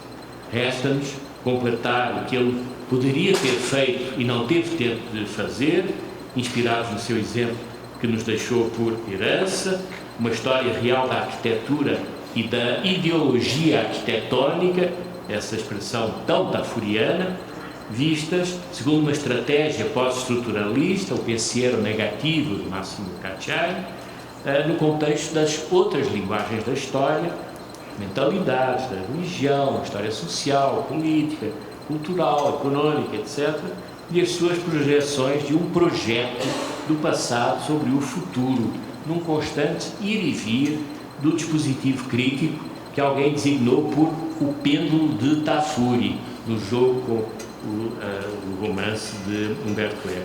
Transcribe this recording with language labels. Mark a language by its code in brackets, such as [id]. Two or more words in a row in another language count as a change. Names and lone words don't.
[pt] Resta-nos completar o que ele poderia ter feito e não teve tempo de fazer, inspirados no seu exemplo que nos deixou por herança, uma história real da arquitetura e da ideologia arquitetónica, essa expressão tão tafuriana, vistas segundo uma estratégia pós-estruturalista, o [it] pensiero negativo [pt] de Massimo Cacciari, no contexto das outras linguagens da história, mentalidades, da religião, história social, política, cultural, económica, etc., e as suas projeções de um projeto do passado sobre o futuro, num constante ir e vir do dispositivo crítico que alguém designou por o pêndulo de Tafuri, no jogo com o romance de Umberto Eco.